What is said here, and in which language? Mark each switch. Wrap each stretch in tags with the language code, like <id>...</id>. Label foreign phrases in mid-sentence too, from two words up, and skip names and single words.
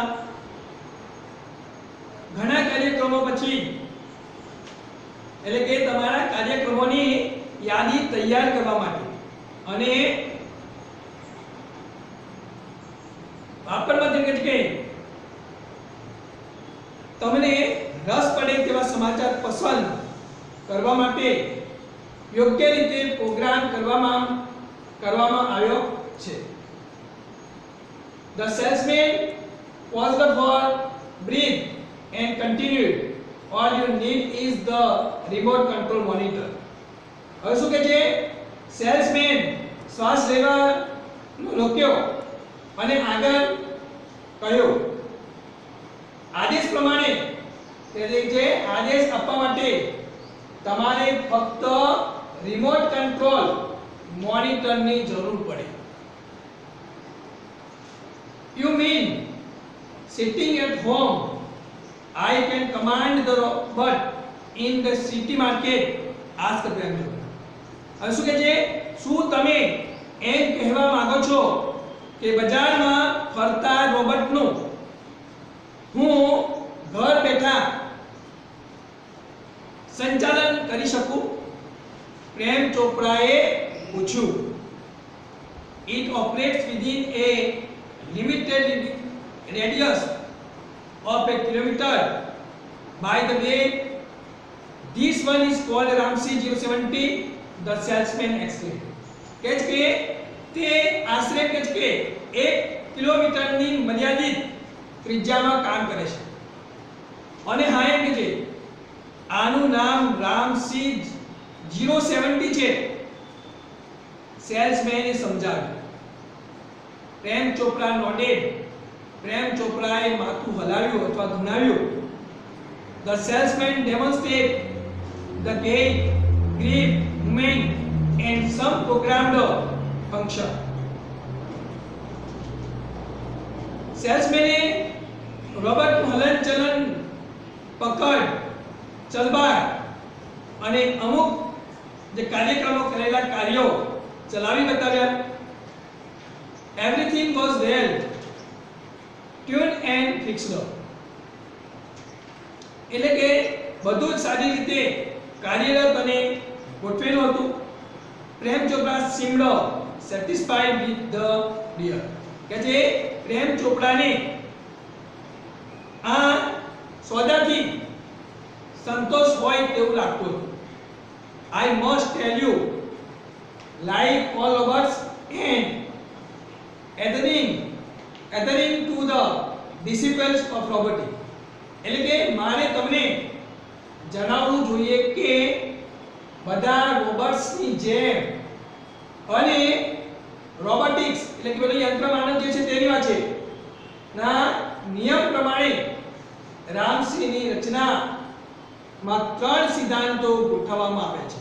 <gu>ઘણા કાર્યક્રમો પછી એટલે કે તમારા કાર્યક્રમોની યાદી તૈયાર કરવા માટે અને વાપરવા માટે કે તમને રસ પડે તેવા સમાચાર પસંદ કરવા માટે યોગ્ય રીતે પ્રોગ્રામ કરવામાં આવ્યો છે.</gu> <en>The salesman paused for breath and continued, all you need is the remote control monitor.</en> <gu>હવે શું કહે છે? સેલ્સમેન શ્વાસ લેવા રોક્યો અને આગળ કહ્યું. આદેશ પ્રમાણે એટલે કે આદેશ આપવા માટે તમારે ફક્ત</gu> <en>remote control monitorની</en> <gu>જરૂર પડે.</gu> <en>You mean sitting at home I can command the robot in the city market? asked the brand.</en> <gu>હવે શું કહે છે? શું તમે એમ કહેવા માંગો છો કે બજારમાં ફરતા રોબોટનું હું ઘર બેઠા સંચાલન કરી શકું? પ્રેમ ચોપરાએ પૂછ્યું.</gu> <en>It operates within a limited radius of a kilometer. By the way, this one is called Ramsey 070, the salesman explained.</en> <gu>કહે છે કે તે આશરે કહે છે કે 1 કિલોમીટરની મર્યાદિત ત્રિજ્યામાં કામ કરે છે. અને હા એમ કે છે આનું નામ રામસી 070 છે. સેલ્સમેને સમજાવ્યું. પ્રેમ ચોપરા નોડેડ. પ્રેમ ચોપરાએ માથું હલાવ્યું અથવા ધુણાવ્યું.</gu> <en>The salesman demonstrated the gait, grip, movement and some programmed function.</en> <gu>સેલ્સમેને રોબોટનું હલનચલન, પકડ, ચલબાર અને અમુક જે કાર્યક્રમો કરેલા કાર્યો ચલાવી બતાવ્યા.</gu> <en>Everything was well tuned and fixed.</en> <gu>એટલે કે બધું જ સારી રીતે કાર્યરત અને ગોઠવેલું હતું.</gu> <en>પ્રેમ ચોપડા seemed satisfied with the deal.</en> <gu>કે જે પ્રેમ ચોપડાને આ સોદાથી સંતોષ હોય તેવું લાગતું હતું.</gu> <en>I must tell you, like all robots and adhering to the disciples of robotics.</en> <gu>એટલે કે મારે તમને જણાવવું જોઈએ કે બધા રોબોટ્સની જેમ અને રોબોટિક્સ એટલે કે પેલો યંત્ર માનવ જે છે તેની વાત છે ના નિયમ પ્રમાણે રામસીની રચનામાં 3 સિદ્ધાંતો ગોઠવવામાં આવે છે.</gu>